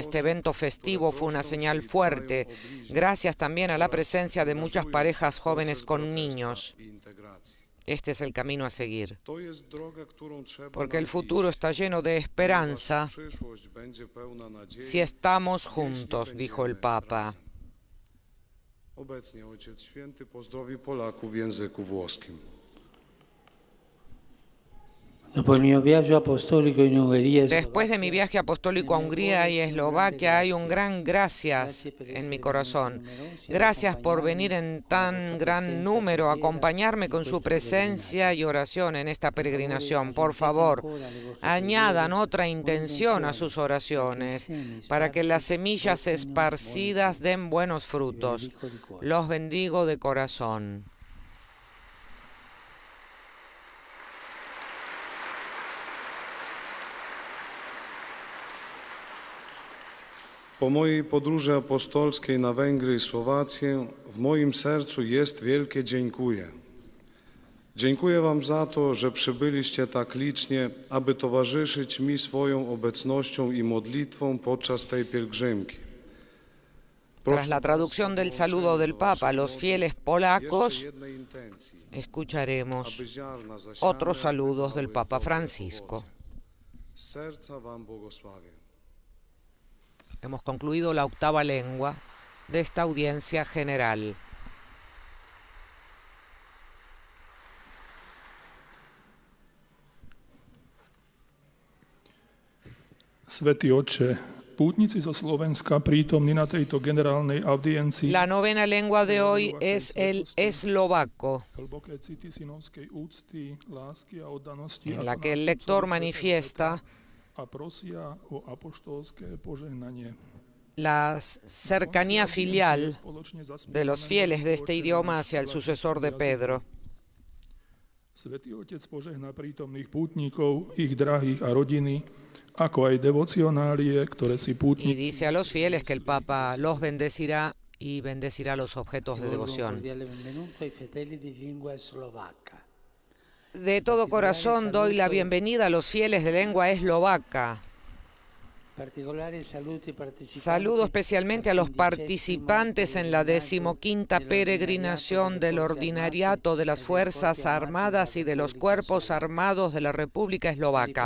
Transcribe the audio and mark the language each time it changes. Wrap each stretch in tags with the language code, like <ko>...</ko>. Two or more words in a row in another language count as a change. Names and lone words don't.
<es>Este evento festivo fue una señal fuerte, gracias también a la presencia de muchas parejas jóvenes con niños. Este es el camino a seguir, porque el futuro está lleno de esperanza si estamos juntos, dijo el Papa.</es> <pl>Obecnie Ojciec Święty pozdrowi Polaków w języku włoskim.</pl> <es>Después de mi viaje apostólico a Hungría y Eslovaquia hay un gran gracias en mi corazón. Gracias por venir en tan gran número a acompañarme con su presencia y oración en esta peregrinación. Por favor, añadan otra intención a sus oraciones para que las semillas esparcidas den buenos frutos. Los bendigo de corazón.</es> <pl>Po mojej podróży apostolskiej na Węgry i Słowację w moim sercu jest wielkie dziękuję. Dziękuję Wam za to, że przybyliście tak licznie, aby towarzyszyć mi swoją obecnością i modlitwą podczas tej pielgrzymki.</pl> <es>Tras la traducción del saludo del Papa a los fieles polacos, escucharemos otros saludos del Papa Francisco.</es> <pl>Z serca Wam błogosławię.</pl> <es>Hemos concluido la octava lengua de esta audiencia general.</es> <sk>Svätý Otče, pútnici zo Slovenska prítomní na tejto generálnej audiencii.</sk> <es>La novena lengua de hoy es el eslovaco,</es> <sk>Hlboké city synovskej úcty, lásky a oddanosti,</sk> <es>en la que el lector manifiesta</es> <sk>a prosia o apoštolské požehnanie.</sk> <es>la cercanía filial de los fieles de este idioma hacia el sucesor de Pedro.</es> <sk>Svätý Otec požehná prítomných pútnikov, ich drahých a rodiny, ako aj devocionálie, ktoré si</sk> <es>Y</es> <sk>pútnici</sk> <es>dice a los fieles que el Papa los bendecirá y bendecirá los objetos de devoción. De todo corazón doy la bienvenida a los fieles de lengua eslovaca. Saludo especialmente a los participantes en la 15ª peregrinación del Ordinariato de las Fuerzas Armadas y de los Cuerpos Armados de la República Eslovaca.</es>